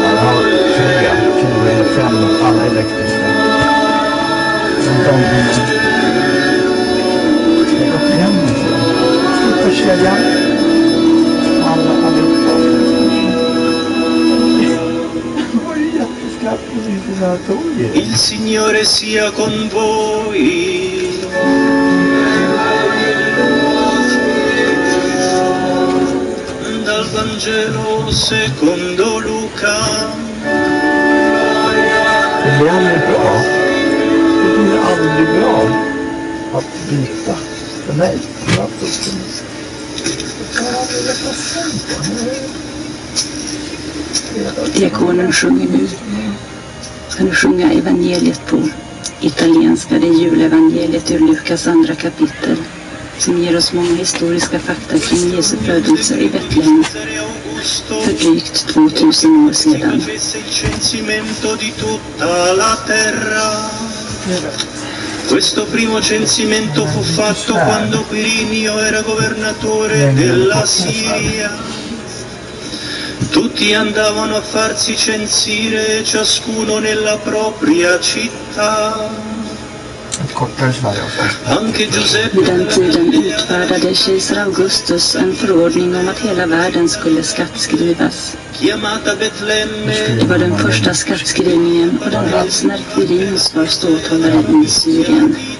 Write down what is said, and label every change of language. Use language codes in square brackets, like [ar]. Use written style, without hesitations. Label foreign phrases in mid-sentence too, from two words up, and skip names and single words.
[sv] Jag har 4 eller 5 alla elektriska. Jag har gått hem och så. Sluta kedjan. Alla allihopa. Det var ju jätteskratt precis i det här tåget. [it] Il Signore sia con voi. Dal Vangelo secondo Luca. [sv] Det blir aldrig bra. Det blir aldrig bra att byta för mig. Diakonen sjunger nu. Ska du sjunga evangeliet på italienska, det är julevangeliet ur Lukas andra kapitel, som ger oss många historiska fakta kring Jesu födelse i Betlehem för drygt 2000 år sedan. [it] Questo primo censimento fu fatto quando Quirinio era governatore della Siria. Tutti andavano a farsi censire, ciascuno nella propria città. [sv] Vid den tiden utfärdade kejsar Augustus en förordning om att hela världen skulle skattskrivas. Det var den första skattskrivningen och den hölls när Quirinus var ståthållare i Syrien.